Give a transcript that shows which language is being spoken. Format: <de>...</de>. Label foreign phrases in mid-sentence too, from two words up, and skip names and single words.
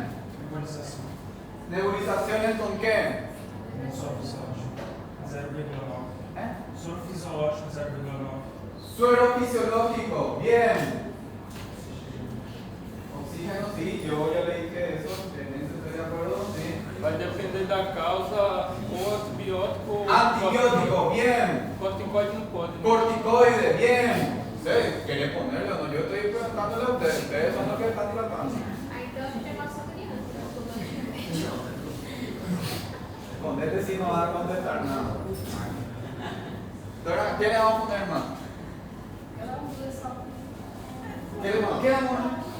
<es>¿Nebulizaciones con qué?</es> <pt>Soro fisiológico 0,9.</pt> <es>Suero fisiológico. Bien. Oxígeno, sí, yo ya le dije eso, en eso estoy de acuerdo, sí.</es> <pt>Vai depender da causa, ou antibiótico ou</pt> <es>Antibiótico, bien.</es> <pt>corticoide não pode, né?</pt> <es>Corticoide, bien. ¿Sí? ¿Quiere ponerlo? No, yo estoy preguntándole a ustedes, ustedes son los que están tratando.</es> <pt>Aí então a gente é nossa criança.</pt> <es>Con este sí no va a contestar nada. Entonces, ¿qué le vamos a poner más? ¿Qué le vamos a poner?</es>